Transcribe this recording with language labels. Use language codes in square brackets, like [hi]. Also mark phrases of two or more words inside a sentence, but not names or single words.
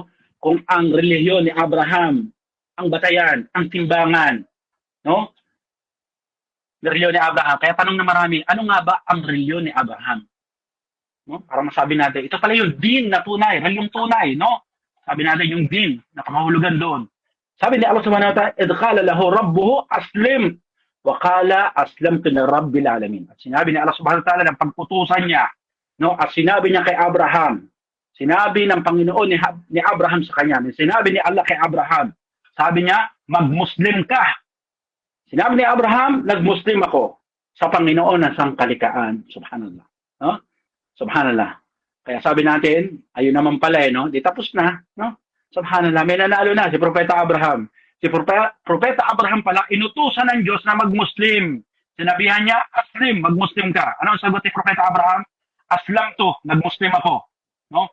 [tl] Kung ang relihiyon ni Abraham ang batayan, ang timbangan, no? Relihiyon ni Abraham. Kaya tanong na marami, ano nga ba ang relihiyon ni Abraham? No? Para masabi natin, ito pala yung din na tunay, reliyong tunay, no? Sabi natin yung din, nakahulugan doon. Sabi ni Allah [ar] سبحانه وتعالى إذ قال له ربه أسلم وقال أسلمت لرب العالمين." [tl] At sinabi ni Allah [ar] سبحانه وتعالى [tl] ng pagputusan niya, no, at sinabi niya kay Abraham, sinabi ng Panginoon ni Abraham sa kanya, sinabi ni Allah kay Abraham, sabi niya, "Mag-Muslim ka." Sinabi ni Abraham, "Nag-Muslim ako sa Panginoon ng sangkalikaan." Subhanallah. No? Subhanallah. Kaya sabi natin, ayun naman pala, no? Di tapos na, no? Subhanallah, may nanalo na si Propeta Abraham. Si Propeta Abraham pala, inutusan ng Diyos na mag-Muslim. Sinabihan niya, "Aslim, mag-Muslim ka." Ano ang sagot ni Propeta Abraham? "Aslam to, nag-Muslim ako." No?